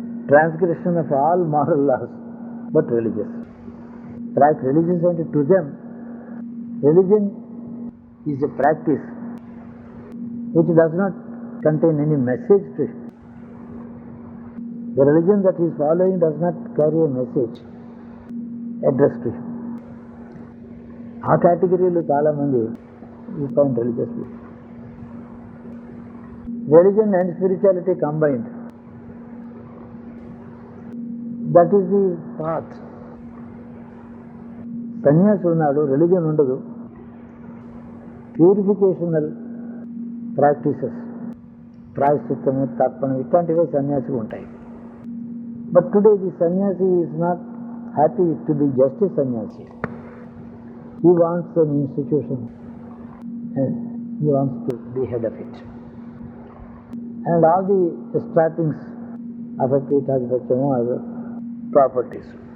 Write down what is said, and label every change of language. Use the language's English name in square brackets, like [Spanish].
[English] Transgression of all moral laws but religious. Religious [Telugu] అంటే [English] To them religion is a practice which does not contain any message to him. The religion that he is following does not carry a message addressed to him. [Telugu] ఆ కేటగిరీలో చాలామంది [English] You find religious people. Religion and spirituality combined, that is the path. [Telugu] సన్యాసి ఉన్నాడు, religion ఉండదు. [English] purificational practices, [Telugu] ప్రాయశ్చిత్తము, తర్పణం ఇట్లాంటివే సన్యాసికి ఉంటాయి. [English] But today the sanyasi is not happy to be just a sanyasi. He wants an institution and he wants to be head of it. And all the trappings of a [Telugu] పీఠాధిపత్యము అవి [English] Properties.